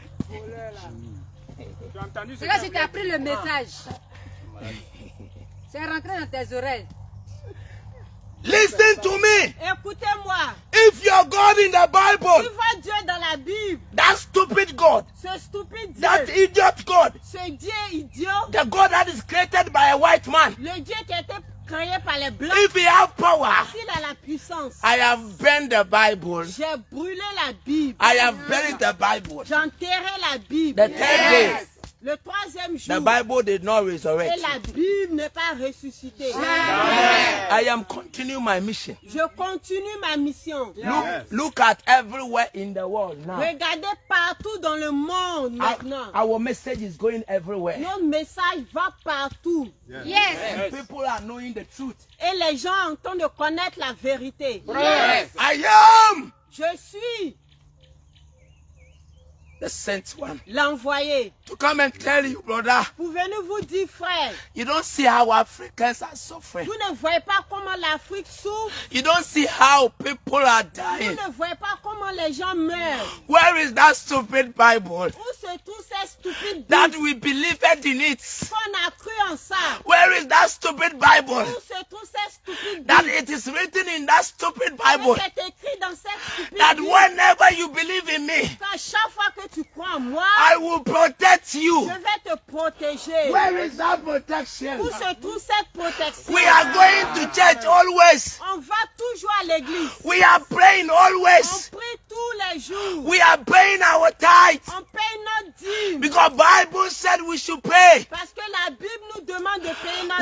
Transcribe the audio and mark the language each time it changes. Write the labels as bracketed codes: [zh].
[fr] Tu as entendu ce C'est là que qu'il tu as pris le message. C'est rentré dans tes oreilles. [en] Listen to me. [fr] Écoutez-moi. [en] If your God in the [fr] Si [en] Bible, [fr] votre Dieu dans la Bible, [en] that stupid God, [fr] ce stupide Dieu, [en] that idiot God, [fr] ce Dieu idiot, [en] the God that is created by a white man, [fr] le Dieu qui a été créé par les Blancs, [en] if he have power, [fr] s'il a la puissance, [en] I have burned the Bible. [fr] j'ai brûlé la Bible, [en] I have buried the Bible. [fr] j'ai enterré la Bible. [en] The 10 days, [fr] Le troisième [en] the [fr] jour, [en] Bible did not resurrect. [fr] et la Bible n'est pas ressuscitée. [en] I am continuing my mission. [fr] Je continue ma mission. [en] Look at everywhere in the world now. [fr] Regardez partout dans le monde maintenant. [en] Our message is going everywhere. [fr] Notre message va partout. [en] Yes. And people are knowing the truth. [fr] Et les gens ont train de connaître la vérité. [en] I am [fr] Je suis [en] the sent one [fr] l'envoyé. [en] to come and tell you, brother. [fr] Pouvez-nous vous dire, frère, [en] You don't see how Africans are suffering. [fr] vous ne voyez pas comment l'Afrique souffre. [en] You don't see how people are [fr] Vous [en] dying. [fr] ne voyez pas comment les gens meurent. [en] Where is that stupid Bible [fr] Où se trouve cette stupide [en] that [fr] Bible [en] we believed in it? [fr] qu'on a cru en ça? [en] Where is that stupid Bible [fr] Où se trouve cette stupide [en] that [fr] Bible? [en] it is written in that stupid [fr] Et [en] Bible [fr] c'est écrit dans cette stupide [en] that [fr] Bible [en] whenever you believe in me, [fr] qu'à chaque fois que tu crois en moi, [en] I will protect [fr] je [en] you? [fr] vais te protéger. [en] Where is that protection? [fr] Où se trouve cette protection? [en] We are going to church always. [fr] On va toujours à l'église. [en] We are praying [fr] On [en] always. [fr] prie tous les jours. [en] We are paying our tithes [fr] On paye notre dîme. [en] because Bible said we should pay. [fr] Parce que la Bible nous demande de payer notre